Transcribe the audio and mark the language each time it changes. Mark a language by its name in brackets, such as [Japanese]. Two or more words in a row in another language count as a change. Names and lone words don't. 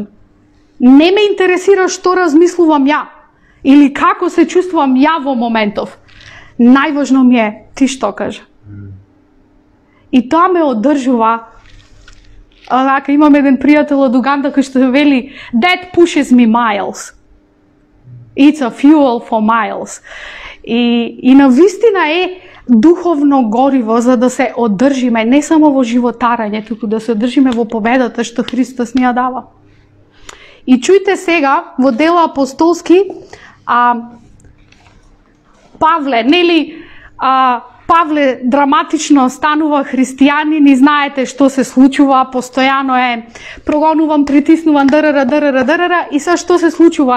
[Macedonian] Не ме интересира што размислувам ја или како се чувствувам ја во моментов. Најважно ми е ти што кажа. И тоа ме одржува. Онака, имам еден пријател од Уганда кој што вели [English] that pushes me miles. It's a fuel for miles. [Macedonian] И навистина е духовно гориво за да се одржиме не само во животарање, туку да се одржиме во победата што Христос ни ја дава. И чујте сега во Дела апостолски, Павле, нели, Павле драматично станува христијанин и знаете што се случува, постојано е прогонуван, притиснуван, дрр, и са што се случува?